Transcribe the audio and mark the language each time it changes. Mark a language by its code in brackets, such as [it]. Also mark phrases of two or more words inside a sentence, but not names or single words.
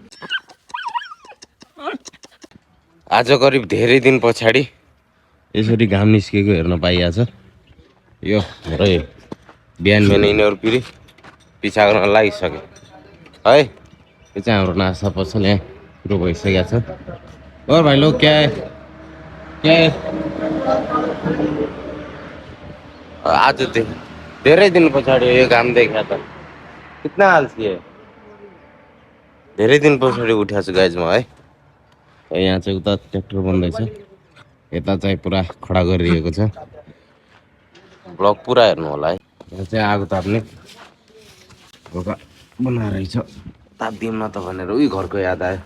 [ne] आज करिब धेरै दिन पछाडि यसरी घाम निस्केको हेर्न पाइएको छ। यो हाम्रो बिहान बिहान यिनीहरू फेरि पिछा गर्न लागिसक्यो है। यो चाहिँ हाम्रो नास्ता पसल यहाँ सुरु भइसकेको छ। [hi] और भाइ लोग क्या है क्या है [ne] आज धेरै दिन पछाडि यो घाम देखा त [hi] कितना आलसी है। [ne] धेरै दिन पछाडि उठ्याएको छु गाइजमा है। यहाँ चाहिँ उता ट्र्याक्टर बन्दैछ यता चाहिँ पुरा खडा गरिरहेको छ। ब्लग पुरा हेर्नु होला है। यहाँ चाहिँ आगो ताप्ने ढोका बनाएर रहेछ ताप्दिउँ न त भनेर उही घरको याद आयो।